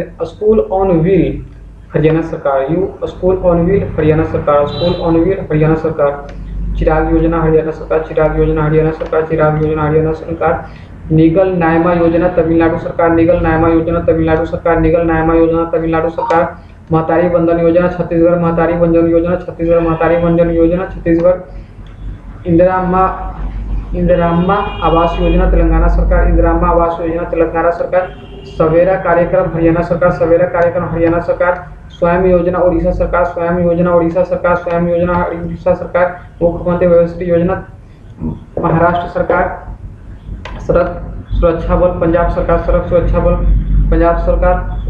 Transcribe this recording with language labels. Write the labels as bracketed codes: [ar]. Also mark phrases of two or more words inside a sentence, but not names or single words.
[hi] स्कूल ऑन व्हील हरियाणा सरकार, यू स्कूल ऑन व्हील हरियाणा सरकार, स्कूल ऑन व्हील हरियाणा सरकार। चिराग योजना हरियाणा सरकार, चिराग योजना हरियाणा सरकार, चिराग योजना हरियाणा सरकार। निगल नायमा योजना तमिलनाडु सरकार, निगल नायमा योजना तमिलनाडु सरकार, निगल नायमा योजना तमिलनाडु सरकार। महतारी बंधन योजना छत्तीसगढ़, महतारी बंधन योजना छत्तीसगढ़, महतारी बंधन योजना छत्तीसगढ़। इंदिराम्मा आवास योजना तेलंगाना सरकार, इंदिराम्मा आवास योजना तेलंगाना सरकार। सवेरा कार्यक्रम हरियाणा सरकार, सवेरा कार्यक्रम हरियाणा सरकार। स्वयं योजना उड़ीसा सरकार, स्वयं योजना उड़ीसा सरकार, स्वयं योजना उड़ीसा सरकार। मुख्यमंत्री व्यवस्थित योजना महाराष्ट्र सरकार। सड़क सुरक्षा बल पंजाब सरकार, सड़क सुरक्षा बल पंजाब सरकार।